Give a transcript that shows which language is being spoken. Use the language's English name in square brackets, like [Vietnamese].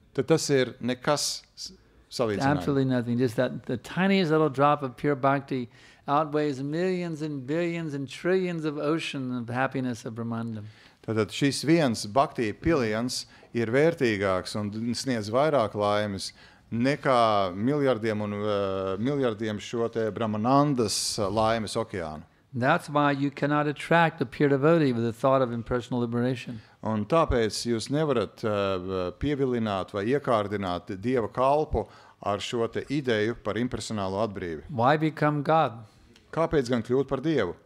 [Latvian] Tad tas ir nekas salīdzinājumā. [English] Absolutely nothing. Just that the tiniest little drop of pure bhakti outweighs millions and billions and trillions of ocean of happiness of Brahmanda. [Latvian] Tātad šis 1 bhakti piliens ir vērtīgāks un sniedz vairāk laimes nekā miljardiem šo te Brahmanandas laimes okeānu. [English] That's why you cannot attract a pure devotee with the thought of impersonal liberation. [Latvian] Un tāpēc jūs nevarat pievilināt vai iekārdināt Dieva kalpu ar šo te ideju par impersonālo atbrīvi. [English] Why become God? [Latvian] Kāpēc gan kļūt par Dievu?